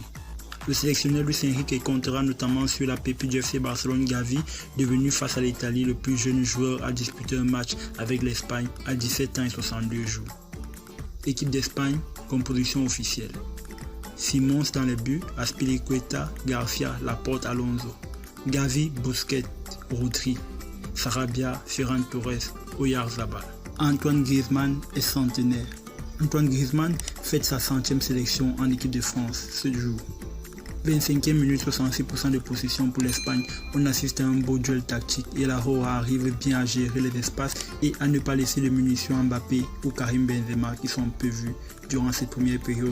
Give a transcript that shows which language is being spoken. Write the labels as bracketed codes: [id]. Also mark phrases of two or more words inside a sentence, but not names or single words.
[fr] Le sélectionneur Luis Enrique comptera notamment sur la pépite du FC Barcelone Gavi, devenu face à l'Italie le plus jeune joueur à disputer un match avec l'Espagne à 17 ans et 62 jours. Équipe d'Espagne, composition officielle. Simons dans les buts, Azpilicueta, Garcia, Laporte, Alonso. Gavi, Busquets, Rodri, Sarabia, Ferran Torres, Oyarzabal. Antoine Griezmann est centenaire. Antoine Griezmann fête sa 100e sélection en équipe de France ce jour. 25e minute, 66% de possession pour l'Espagne. On assiste à un beau duel tactique et la Roja arrive bien à gérer les espaces et à ne pas laisser de munitions à Mbappé ou Karim Benzema qui sont peu vus durant cette première période.